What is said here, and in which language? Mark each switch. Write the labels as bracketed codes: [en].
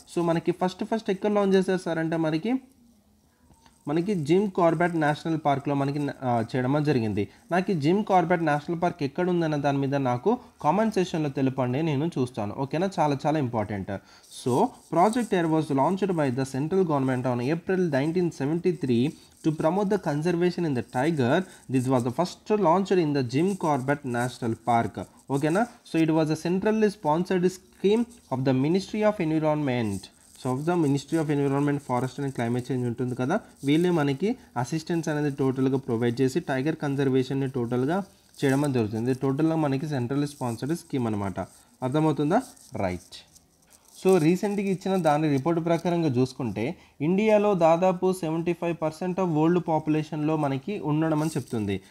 [te] So మనకి first ఎక్కడ launch చేశారు సార్ అంటే మనకి జిమ్ కార్బెట్ నేషనల్ పార్క్లో మనకి చేయడం జరిగింది. నాకు జిమ్ కార్బెట్ నేషనల్ పార్క్ ఎక్కడ ఉందన్న దాని మీద నాకు కామెంట్ సెక్షన్లో తెలపండి, నేను చూస్తాను. ఓకేనా? చాలా చాలా important. [en] So project air was launched by the central government on April 1973 to promote the conservation in the tiger. This was the first launched in the Jim Corbett National Park. [te] ఓకేనా? [en] So it was a centrally sponsored scheme of the Ministry of Environment. [te] So of the ministry of environment, forest and climate change ఉంటుంది కదా, వీళ్ళే మనకి assistance అనేది టోటల్గా provide చేసి tiger కన్జర్వేషన్ని టోటల్గా చేయడం జరుగుతుంది. టోటల్గా మనకి సెంట్రల్ స్పాన్సర్డ్ స్కీమ్ అనమాట. అర్థమవుతుందా? రైట్. సో రీసెంట్గా ఇచ్చిన దాని రిపోర్ట్ ప్రకారంగా చూసుకుంటే ఇండియాలో దాదాపు 75% ఆఫ్ వరల్డ్ పాపులేషన్లో మనకి ఉండడం అని చెప్తుంది.